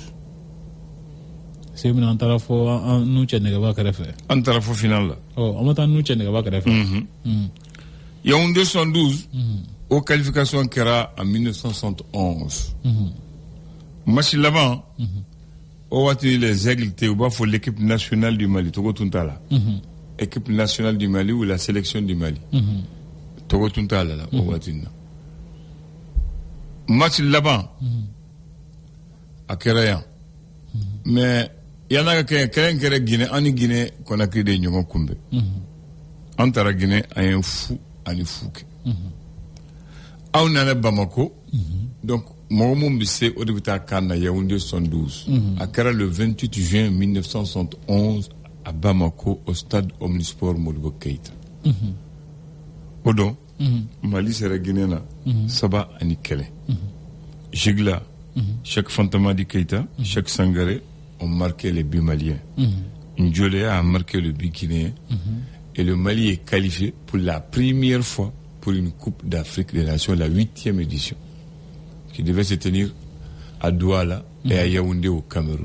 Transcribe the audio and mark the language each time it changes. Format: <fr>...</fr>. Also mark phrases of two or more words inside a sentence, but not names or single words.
<bm>Se min an taara fɔ an n'u cɛ nɛgɛba kɛrɛfɛ. An taara fɔ final la. An ma taa n'u cɛ nɛgɛba kɛrɛfɛ. Yaoundé 72. O qualification kɛra en 1971. Match laban. O waati</bm> <fr>les aigles</fr> <bm>te u b'a fɔ</bm> <fr>l'équipe nationale du Mali</fr> <bm>Togo tun t'a la.</bm> <fr>Équipe nationale du Mali ou la sélection du Mali.</fr> <bm>Togo tun t'a la o waati na. Match laban. A kɛra yan. Mais yana ka kɛra Guinée ani Guinée Conakry de ɲɔgɔn kunbɛn. An taara Guinée an ye fu ani fu kɛ. Aw nana Bamako. Donc mɔgɔ min bɛ se o de bɛ taa kan na Yaoundé 72. A kɛra</bm> <fr>le 28 juin 1971 à Bamako au stade Omnisport Modibo Keïta.</fr> <bm>O don Mali sera Guinée na 3 ani 1.</bm> <fr>Jigla, Cheikh Fantamadi Keïta, Cheikh Sangaré ont marqué les buts maliens. Ndjolé a marqué le but guinéen. Et le Mali est qualifié pour la première fois pour une Coupe d'Afrique des Nations, la 8e édition, qui devait se tenir à Douala et à Yaoundé au Cameroun.</fr>